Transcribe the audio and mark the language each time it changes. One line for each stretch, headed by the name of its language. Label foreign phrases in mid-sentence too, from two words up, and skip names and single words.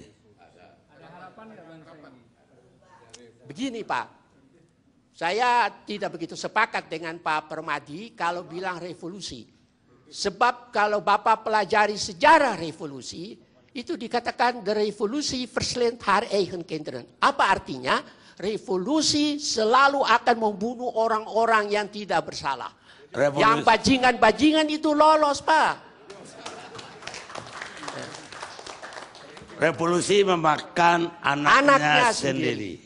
Indonesian: Ada harapan nggak bangsa ini? Begini Pak, saya tidak begitu sepakat dengan Pak Permadi kalau bilang revolusi. Sebab kalau Bapak pelajari sejarah revolusi, itu dikatakan the revolusi
Dutch: verslindt haar eigen kinderen.
Indonesian: Apa artinya? Revolusi selalu akan membunuh orang-orang yang tidak bersalah. Yang bajingan-bajingan itu lolos Pak. Revolusi memakan anaknya sendiri.